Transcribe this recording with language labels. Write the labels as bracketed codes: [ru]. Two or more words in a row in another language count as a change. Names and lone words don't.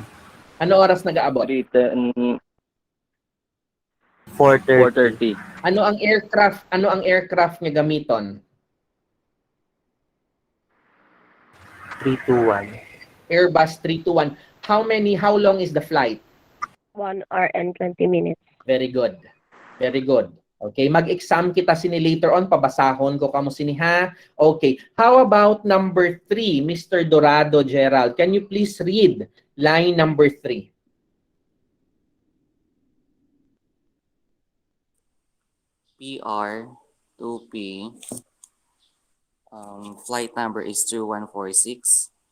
[hil] Ano oras nagaabot? 3:10, 4:30. 4:30. Ano ang aircraft? Ano ang aircraft niya gamiton? 321. [en] Airbus 321. How long is the flight? 1 hour and 20 minutes. Very good. Very good. [hil] Okay, mag-exam kita sini [en] later on, [hil] pabasahon ko kamo sini ha. [en] Okay, how about number 3, Mr. Dorado Gerald? Can you please read line number 3? PR 2P. Flight number is 2146.